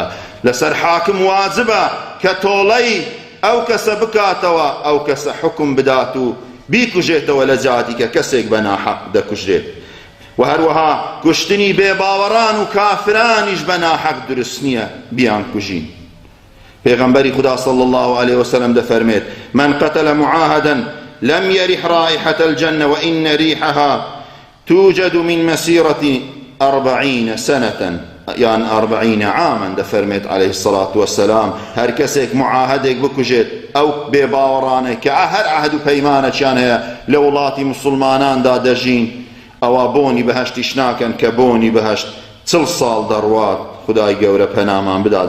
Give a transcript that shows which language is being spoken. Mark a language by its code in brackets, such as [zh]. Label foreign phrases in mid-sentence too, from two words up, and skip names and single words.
[ckb] لەسەر حاکم واجبە کە تۆڵەی ئەو کەسە بکاتەوە، ئەو کەسە حکم بدات و بیکوژێتەوە لە جاتی کە کەسێک بە ناحەق دەکوژرێت. و هەروەها کوشتنی بێباوەڕان و کافرانیش بە ناحەق دروست نییە بیان کوژین. پێغەمبەری خوددا [ar] صلی الله علیه وسلم دەفەرمێت من قتل معاهدا لم يرح رائحة الجنة وإن ريحها توجد من مسيرة 40 سنة يعني 40 عاما. [ckb] دەفەرمێت [ar] عەلەیهی الصلاة والسلام [ckb] هەر کەسێک معاهدێک بکوژێت ئەو بێباوەڕانەی کە هەر عەهد و پەیمانێکیان هەیە لە وڵاتی موسڵماناندا دەژین، ئەوە بۆنی بەهەشتیش ناکەن کە بۆنی بەهەشت 40 ساڵ دەڕوات. خدای گەورە پەنامان بدات.